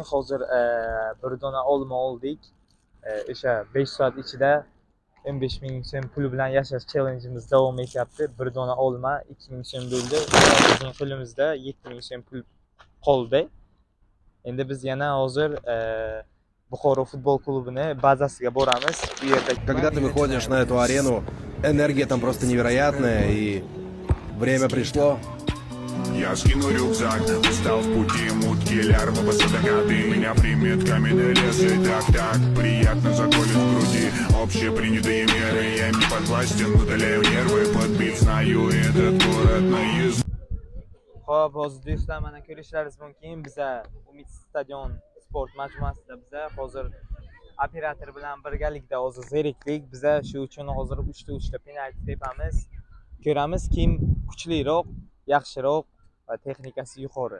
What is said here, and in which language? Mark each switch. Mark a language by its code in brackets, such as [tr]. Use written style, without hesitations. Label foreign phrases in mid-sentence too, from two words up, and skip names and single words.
[uz] Hozir bir dona olma oldik. O'sha 5 soat ichida 15 ming so'm pul bilan yashash challengeimiz davom etyapti. Bir dona olma 2 ming so'm bo'ldi. Bizning qo'limizda 7 ming so'm pul qoldi. Endi biz yana hozir Buxoro futbol klubini bazasiga boramiz. Bu yerda [ru] Когда ты выходишь на эту арену, энергия там просто невероятная, и время пришло. Я скину рюкзак, устал в пути, мутки, лярвы, посадокаты. Меня примет каменный лес, и так, приятно заколет в груди. Общепринятые меры, я им не подвластен, удаляю нервы, подбит, знаю этот город наизусть. [uz] Xo'p, hozir do'stlar, mana ko'rishlaringiz mumkin. Biza Umid stadion sport majmuasida hozir operator bilan birgalikda hozir zerikdik. Biza shu uchun hozir 3-3 penalti tepamiz. Ko'ramiz kim kuchliroq, yaxshiroq va texnikasi yuqori.